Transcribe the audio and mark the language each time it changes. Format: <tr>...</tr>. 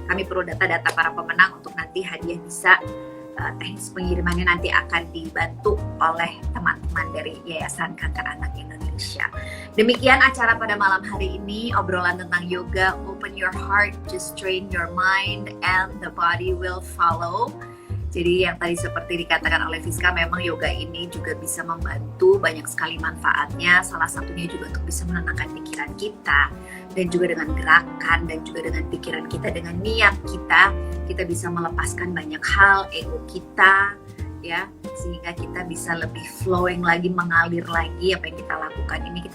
<id>Kami perlu data-data para pemenang untuk nanti hadiah bisa teknis pengirimannya nanti akan dibantu oleh teman-teman dari Yayasan Kanker Anak Indonesia. Demikian acara pada malam hari ini, obrolan tentang yoga.</id> <en>Open your heart, just train your mind, and the body will follow.</en> <id>Jadi yang tadi seperti dikatakan oleh Fiska, memang yoga ini juga bisa membantu, banyak sekali manfaatnya. Salah satunya juga untuk bisa menenangkan pikiran kita, dan juga dengan gerakan, dan juga dengan pikiran kita, dengan niat kita bisa melepaskan banyak hal, ego kita, ya, sehingga kita bisa lebih flowing lagi, mengalir lagi apa yang kita lakukan ini.</id>